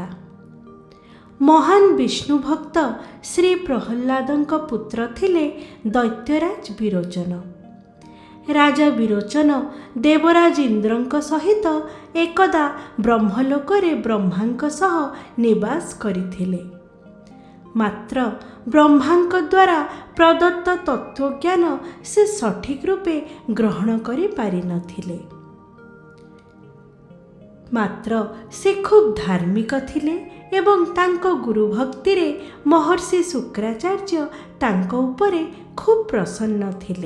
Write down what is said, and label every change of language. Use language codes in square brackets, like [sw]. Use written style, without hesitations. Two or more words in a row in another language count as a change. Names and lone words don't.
[or] ମହାନ ବିଷ୍ଣୁ ଭକ୍ତ ଶ୍ରୀ ପ୍ରହଲ୍ଲାଦଙ୍କ ପୁତ୍ର ଥିଲେ ଦୈତ୍ୟରାଜ ବିରୋଚନ। ରାଜା ବିରୋଚନ ଦେବରାଜ ଇନ୍ଦ୍ରଙ୍କ ସହିତ ଏକଦା ବ୍ରହ୍ମଲୋକରେ ବ୍ରହ୍ମାଙ୍କ ସହ ନିବାସ କରିଥିଲେ। ମାତ୍ର ବ୍ରହ୍ମାଙ୍କ ଦ୍ୱାରା ପ୍ରଦତ୍ତ ତତ୍ତ୍ୱଜ୍ଞାନ ସେ ସଠିକ ରୂପେ ଗ୍ରହଣ କରି ପାରି ନଥିଲେ। ମାତ୍ର ସେ ଖୁବ ଧାର୍ମିକ ଥିଲେ ଏବଂ ତାଙ୍କ ଗୁରୁ ଭକ୍ତି ରେ ମହର୍ଷି ଶୁକ୍ରାଚାର୍ଯ୍ୟ ତାଙ୍କ ଉପରେ ଖୁବ ପ୍ରସନ୍ନ ଥିଲେ।